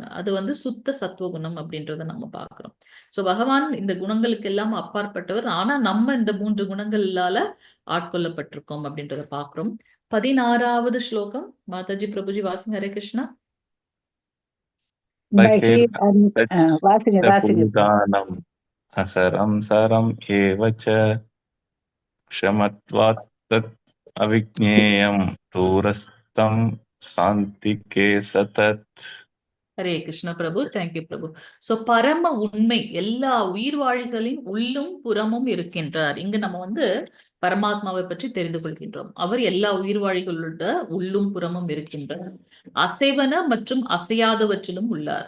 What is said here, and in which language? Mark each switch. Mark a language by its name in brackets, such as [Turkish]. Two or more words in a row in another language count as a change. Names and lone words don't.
[Tamil] அது வந்து சுத்த சத்துவகுணம் அப்படின்றத நம்ம பார்க்கிறோம். சோ பகவான் இந்த குணங்களுக்கு எல்லாம் அப்பாற்பட்டவர். ஆனா நம்ம இந்த 3 குணங்களால ஆட்கொள்ளப்பட்டிருக்கோம் அப்படின்றத பார்க்கிறோம். 16வது ஸ்லோகம் மாதாஜி பிரபுஜி வாசிங்க. ஹரே கிருஷ்ணா. வாசிங்க வாசிங்க. [Sanskrit] பகிர்தச்ச असरं सरम् एव च क्षमत्वात् तत् अविज्ञेयं दूरस्थं सान्तिके सतत्. [Tamil] ஹரே கிருஷ்ண பிரபு. தேங்க்யூ பிரபு. சோ பரம உண்மை எல்லா உயிர்வாழிகளின் உள்ளும் புறமும் இருக்கின்றார். இங்க நம்ம வந்து பரமாத்மாவை பற்றி தெரிந்து கொள்கின்றோம். அவர் எல்லா உயிர்வாழிகளோட உள்ளும் புறமும் இருக்கின்றார். அசைவன மற்றும் அசையாதவற்றிலும் உள்ளார்.